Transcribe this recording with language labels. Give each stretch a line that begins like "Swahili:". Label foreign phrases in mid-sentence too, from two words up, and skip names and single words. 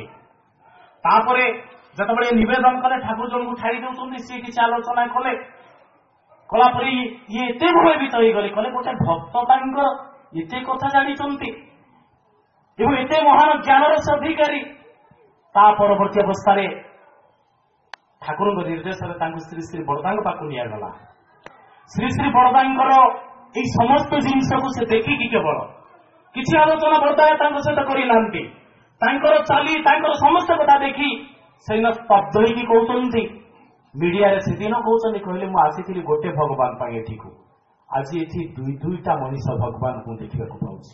Odia: ତାପରେ ଯେତେବେଳେ ନିବେଦନ କଲେ ଠାକୁର ଜଣଙ୍କୁ ଛାଡ଼ି ଦେଉଛନ୍ତି, ସିଏ କିଛି ଆଲୋଚନା କଲେ, କଲାପରେ ଇଏ ଏତେ ଭୟଭୀତ ହେଇଗଲେ, କଲେ ଗୋଟେ ଭକ୍ତ ତାଙ୍କର ଏତେ କଥା ଜାଣିଛନ୍ତି ଏବଂ ଏତେ ମହାନ ଜ୍ଞାନର ସେ ଅଧିକାରୀ। ତା ପରବର୍ତ୍ତୀ ଅବସ୍ଥାରେ ଠାକୁରଙ୍କ ନିର୍ଦ୍ଦେଶରେ ତାଙ୍କୁ ଶ୍ରୀ ଶ୍ରୀ ବଡ଼ଦାଙ୍କ ପାଖକୁ ନିଆଗଲା। ଶ୍ରୀ ଶ୍ରୀ ବଡ଼ଦାଙ୍କର এই সমস্ত জিনিসକୁ ସେ ଦେଖିକି କେବଳ କିଛି ଆଲୋଚନା ବର୍ତ୍ତମାନ ତାଙ୍କ ସହିତ କରିନାହାନ୍ତି, ତାଙ୍କର ଚାଲି ତାଙ୍କର ସମସ୍ତ କଥା ଦେଖି ସେଇନ ସ୍ତବ୍ଧ ହେଇକି କହୁଛନ୍ତି, ମିଡିଆରେ ସେଦିନ କହୁଛନ୍ତି, କହିଲେ ମୁଁ ଆସିଥିଲି ଗୋଟେ ଭଗବାନ ପାଇଁ ଏଠିକୁ, ଆଜି ଏଠି ଦୁଇଟା ମଣିଷ ଭଗବାନଙ୍କୁ ଦେଖିବାକୁ ପାଉଛି।